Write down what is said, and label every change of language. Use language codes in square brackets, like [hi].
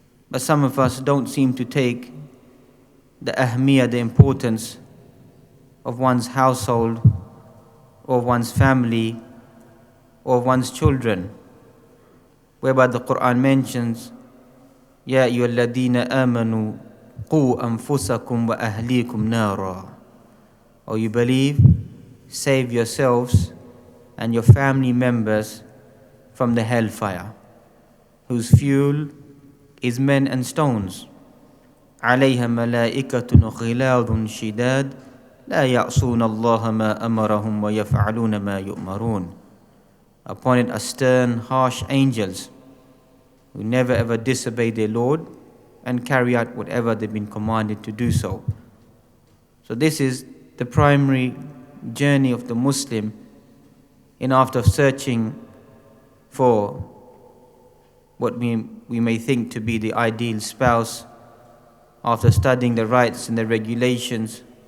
[en] But some of us don't seem to take the ahmiyah, the importance of one's household, or one's family, or one's children, whereby the Quran mentions, [ar] Ya ayyuhalladhina amanu qu anfusakum wa ahlikum nara. [en] O you believe, save yourselves and your family members from the hellfire, whose fuel is men and stones. [ar] عليها ملائكة غلاظ شداد لا يعصون الله ما أمرهم ويفعلون ما يؤمرون. [en] Upon it are stern, harsh angels who never ever disobey their Lord and carry out whatever they've been commanded to do so. So this is the primary journey of the Muslim in after searching for what we may think to be the ideal spouse, after studying the rights and the regulations.